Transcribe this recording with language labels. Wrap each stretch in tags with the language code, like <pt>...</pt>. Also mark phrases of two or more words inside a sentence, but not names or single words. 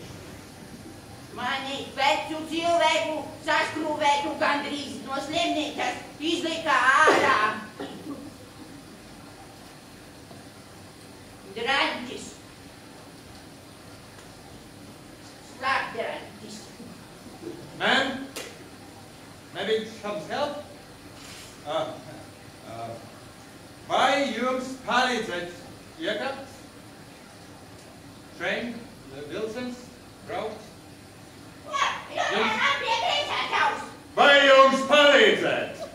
<lv>Mani vecu cilvēku saskrūvētu gandrīz no slimnīcas izlika ārā. Draņķis. Slapdraņķis.</lv> <en>Ma'am, maybe some help?</en> <lv>Vai jums palīdzēt iekāpt? Train, vilciens, braukt? Vai jums palīdzēt?</lv>